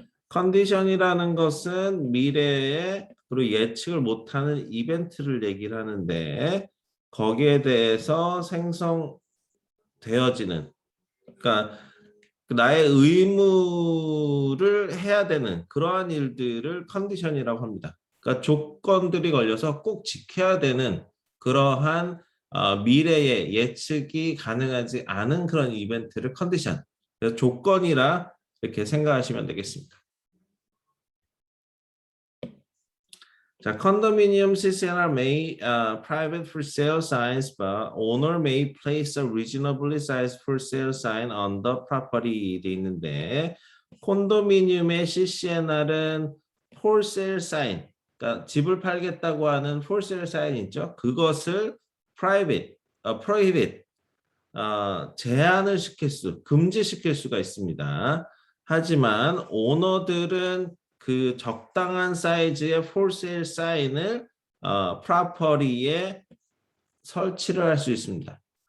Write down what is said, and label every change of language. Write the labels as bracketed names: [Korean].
[Korean] 컨디션이라는 것은 미래에 그리고 예측을 못하는 이벤트를 얘기를 하는데 거기에 대해서 생성되어지는 그러니까 나의 의무를 해야 되는 그러한 일들을 컨디션이라고 합니다. 그러니까 조건들이 걸려서 꼭 지켜야 되는 그러한 미래의 예측이 가능하지 않은 그런 이벤트를 컨디션, 그래서 조건이라 이렇게 생각하시면 되겠습니다. [English] 자, condominium CCNR may private for sale signs, but owner may place a reasonably sized for sale sign on the property [Korean] 돼 있는데 콘도미니움의 CCNR은 for sale sign, 그러니까 집을 팔겠다고 하는 for sale sign 있죠? 그것을 private, prohibit, 제한을 시킬 금지시킬 수가 있습니다. 하지만 오너들은 그 적당한 사이즈의 for sale 사인을 프로퍼티에 설치를 할 수 있습니다.